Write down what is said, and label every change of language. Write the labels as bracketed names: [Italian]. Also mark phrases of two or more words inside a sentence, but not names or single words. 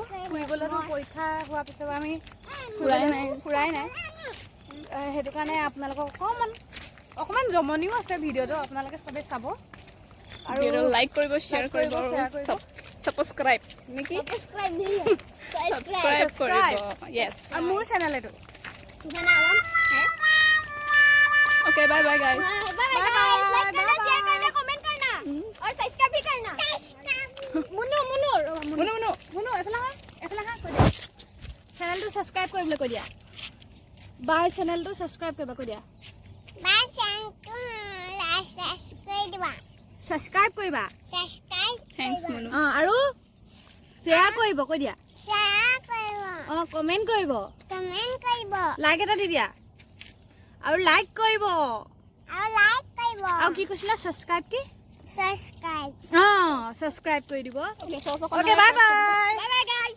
[Assamese] ফুৰিবলৈতো পৰীক্ষা হোৱাৰ পিছত আমি ফুৰাই নাই। সেইটো কাৰণে আপোনালোকক অকণমান জমনিও আছে ভিডিঅ'টো, আপোনালোকে চবেই চাব আৰু লাইক কৰিব, শ্বেয়াৰ কৰিব, ছাবস্ক্ৰাইব নেকি? ছাবস্ক্ৰাইব কৰিব। য়েছ। আৰু মোৰ চেনেল এইটো। [English] OK bye bye guys. [Assamese] মুনু এফালে চেনেলটো ছাবস্ক্ৰাইব কৰিবলৈ কৈ দিয়া। বাই চেনেলটো ছাবস্ক্ৰাইব কৰিব কৈ দিয়া। ছাবস্ক্ৰাইব কৰিবা [English] थैंक्स मुनु। [Assamese] আৰু শ্বেয়াৰ কৰিব কৈ দিয়া। কমেণ্ট কৰিব, লাইক এটা দি দিয়া। আৰু লাইক কৰিব আৰু কি কৈছিলা? ছাবস্ক্ৰাইব ছাবস্ক্ৰাইব ছাবস্ক্ৰাইব কৰি দিব। [English] ओके OK bye bye.